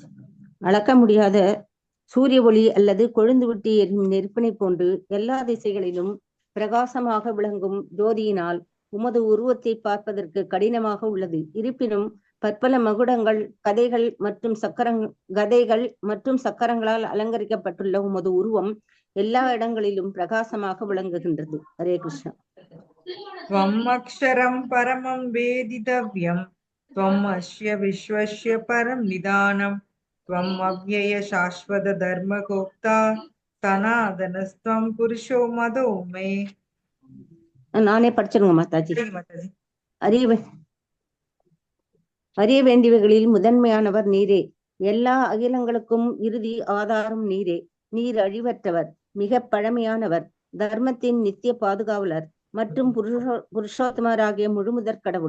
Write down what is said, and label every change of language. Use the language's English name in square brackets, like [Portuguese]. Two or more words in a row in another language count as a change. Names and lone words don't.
[Tamil] அளக்க முடியாத சூரிய ஒளி அல்லது கொழுந்து விட்டு எரியும் நெருப்பினை போன்று எல்லா திசைகளிலும் பிரகாசமாக விளங்கும் ஜோதியினால் உமது உருவத்தை பார்ப்பதற்கு கடினமாக உள்ளது. இருப்பினும் பற்பல மகுடங்கள், கதைகள் மற்றும் சக்கரங்களால் அலங்கரிக்கப்பட்டுள்ள உமது உருவம் எல்லா இடங்களிலும் பிரகாசமாக விளங்குகின்றது. ஹரே கிருஷ்ணா. [Sanskrit] त्वम् अक्षरं परमं वेदितव्यं त्वम् अस्य विश्वस्य परं निदानं त्वम् अव्यय शाश्वत धर्मगोप्ता सनातनस्त्वं पुरुषो मदो मे. [Tamil] நானே படிச்சிருங்க மாதாஜி. அறிய வேண்டியவைகளில் முதன்மையானவர் நீரே. எல்லா அகிலங்களுக்கும் இறுதி ஆதாரம் நீரே. நீர் அழிவற்றவர், மிக பழமையானவர், தர்மத்தின் நித்திய பாதுகாவலர் மற்றும் புருஷோத்தமராகிய முழுமுதற் கடவுள்.